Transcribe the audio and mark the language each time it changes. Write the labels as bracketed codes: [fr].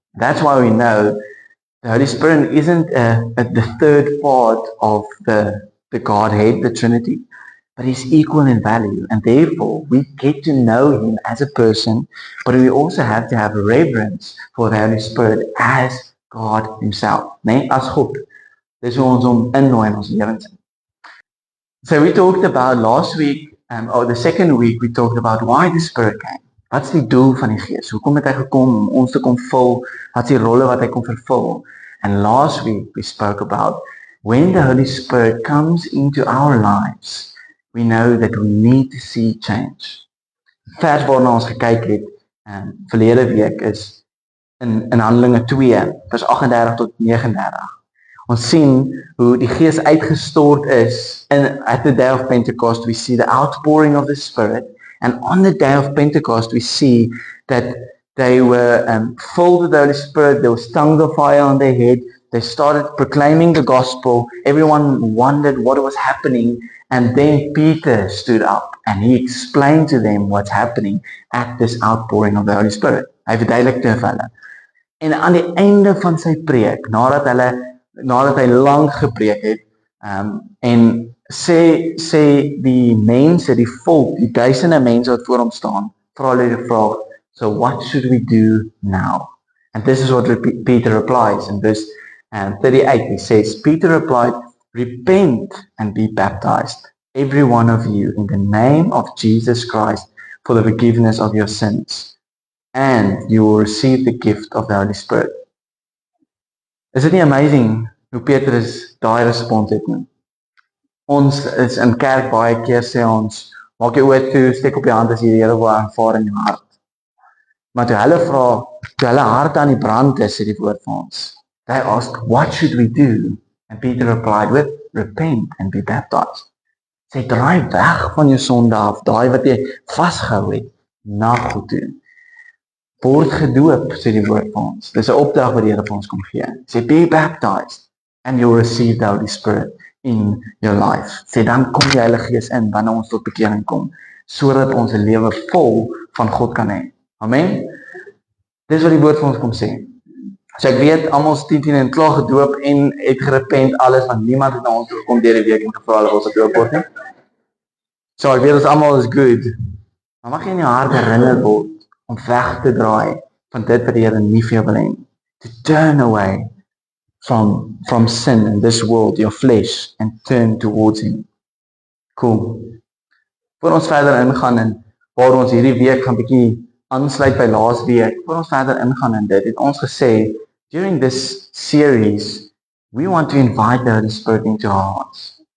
[en] That's why we know the Holy Spirit isn't the third part of the Godhead, the Trinity, but he's equal in value, and therefore we get to know him as a person, but we also have to have reverence for the Holy Spirit as God himself, nee, as God. [af] Dis hoe ons hom innooi in ons lewens. [en] So we talked about last week, or the second week, we talked about why the Spirit came. [af] Wat's die doel van die Gees? Hoekom het hy gekom om ons te kom vul? Wat's die rolle wat hy kom vervul? [en] And last week we spoke about when the Holy Spirit comes into our lives, we know that we need to see change. [af] Vers waarna ons gekyk het verlede week is in Handelinge 2, vers 38 tot 39. Ons sien hoe die Gees uitgestort is [en] at the day of Pentecost. We see the outpouring of the Spirit, and on the day of Pentecost we see that they were filled with the Holy Spirit. There was tongues of fire on their head. They started proclaiming the gospel. Everyone wondered what was happening, and then Peter stood up and he explained to them what's happening at this outpouring of the Holy Spirit. [af] Hy verduidelik vir hulle. En aan die einde van sy preek, nadat hy lang gepreek het, en sê die mense, die volk, die duisende mense wat voor hom staan, vra hulle die vraag, [en] so what should we do now? And this is what Peter replies in verse 38. He says, Peter replied, repent and be baptized, every one of you, in the name of Jesus Christ, for the forgiveness of your sins, and you will receive the gift of the Holy Spirit. [af] Is dit nie amazing hoe Petrus daai respons het nie? Ons is in kerk baie keer sê ons, maak jou oë toe, steek op jou hand as jy die Here wil aanvaar in jou hart. Maar toe hulle vra, toe hulle hart aan die brand is, sê die woord vir ons. [en] They asked, what should we do? And Peter replied with, repent and be baptized. [af] Sê, draai weg van jou sonde af, daai wat jy vasgehou het, na God toe. Word gedoop, sê die woord vir ons. Dis 'n opdrag wat die Here vir ons kom gee. [en] Sê, be baptized and you'll receive the Holy Spirit in your life. [af] Sê, dan kom die Heilige Gees in wanneer ons tot bekering kom, sodat ons 'n lewe vol van God kan hê. Amen. Dis wat die woord vir ons kom sê. So ek weet almal is 10 en klaar gedoop en het gerepent alles, want niemand het na ons toe gekom deur die week en gevra hulle wil ons gedoop word nie. So ek weet ons almal is good. Maar mag jy in jou hart herinner word om weg te draai van dit wat die Here nie vir jou wil hê. [en] To turn away from sin in this world, your flesh, and turn towards him. [af] Cool. Voor ons verder ingaan en waar ons hierdie week gaan bietjie aansluit by laas week, voor ons verder ingaan in dit, het ons gesê, [en] during this series, we want to invite the Holy Spirit into our hearts.